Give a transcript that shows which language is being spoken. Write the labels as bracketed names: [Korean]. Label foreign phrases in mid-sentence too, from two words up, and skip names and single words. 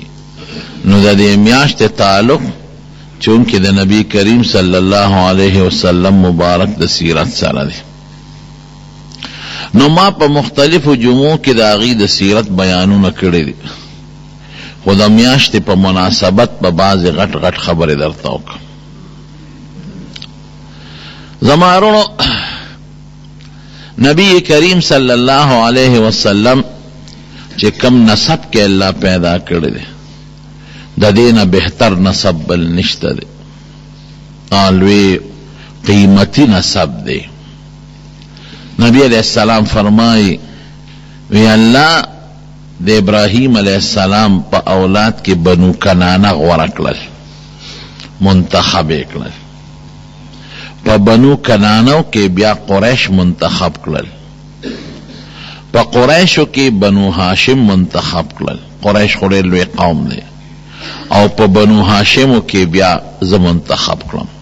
[Pashto] نو د دې میاشتې تعلق چونکې د نبی کریم [Arabic] صلی الله علیه وسلم [Pashto] مبارک د سیرت سره دی. نو ما په مختلفو جمعو کې د هغې د سیرت بیانونه کړي دي، خو د میاشتې په مناسبت په بعضې غټ غټ خبرې درته وکړم. زما وروڼو، نبی کریم [Arabic] صلی اللہ علیہ وسلم [Pashto] چې کم نسب کې اللہ پیدا کړی دی د دې نه بهتر نسب بل نشته دی. لوی قیمتي نسب دی. نبی [Arabic] علیہ السلام [Pashto] فرمائی وی اللہ د ابراہیم [Arabic] علیہ السلام [Pashto] په اولاد کې بنو کنانه غوره کړل، منتخب یې کړل. په بنو کنانو کې بیا قریش منتخب کړل، په قریشو کې بنو هاشم منتخب کړل. قریش خو ډېر لوی قوم دی او په بنو هاشمو کې بیا زه منتخب کړم.